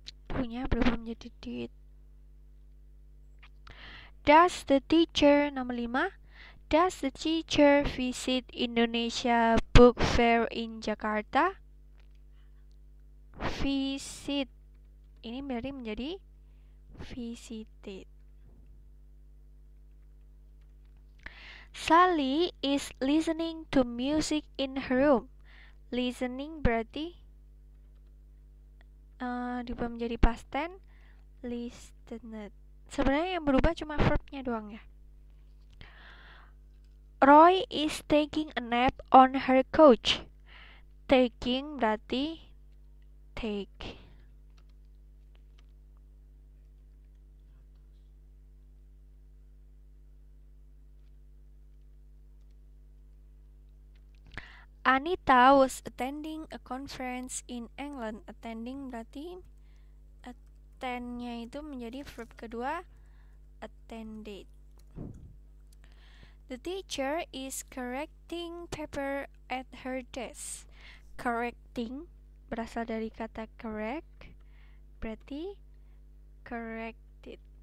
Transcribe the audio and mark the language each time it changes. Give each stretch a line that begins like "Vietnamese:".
Indonesian: Do-nya berubah menjadi did.
English: Does the teacher, nomor 5. Does the teacher visit Indonesia Book Fair in Jakarta? Visit.
Indonesian: Ini berarti menjadi visited.
English: Sally is listening to music in her room.
Indonesian: Listening berarti diubah menjadi past tense, listened. Sebenarnya yang berubah cuma verbnya doang ya.
English: Roy is taking a nap on her couch. Taking berarti take. Anita was attending a conference in England.
Indonesian: Attending berarti attend-nya itu menjadi verb kedua, attended.
English: The teacher is correcting paper at her desk.
Indonesian: Correcting berasal dari kata correct, berarti corrected.